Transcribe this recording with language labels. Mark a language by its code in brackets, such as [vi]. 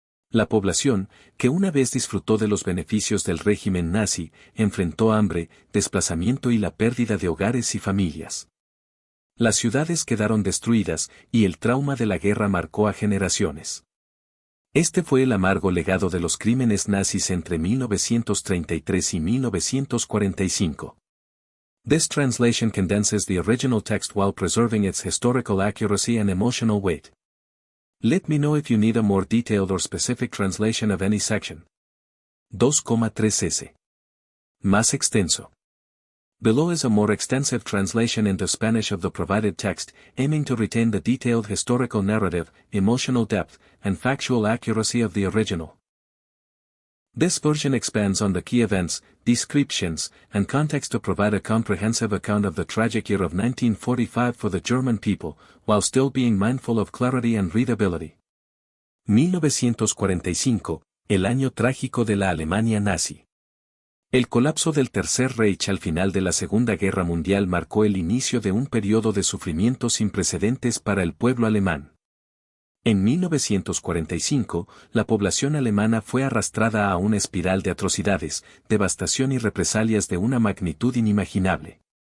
[es] La población, que una vez disfrutó de los beneficios del régimen nazi, enfrentó hambre, desplazamiento y la pérdida de hogares y familias. Las ciudades quedaron destruidas, y el trauma de la guerra marcó a generaciones. Este fue el amargo legado de los crímenes nazis entre 1933 y 1945. [en] This translation condenses the original text while preserving its historical accuracy and emotional weight. Let me know if you need a more detailed or specific translation of any section. 2,3s. [es] Más extenso. [en] Below is a more extensive translation into Spanish of the provided text, aiming to retain the detailed historical narrative, emotional depth, and factual accuracy of the original. This version expands on the key events, descriptions, and context to provide a comprehensive account of the tragic year of 1945 for the German people, while still being mindful of clarity and readability. [es] 1945, el año trágico de la Alemania nazi. El colapso del Tercer Reich al final de la Segunda Guerra Mundial marcó el inicio de un periodo de sufrimiento sin precedentes para el pueblo alemán. En 1945, la población alemana fue arrastrada a una espiral de atrocidades, devastación y represalias de una magnitud inimaginable.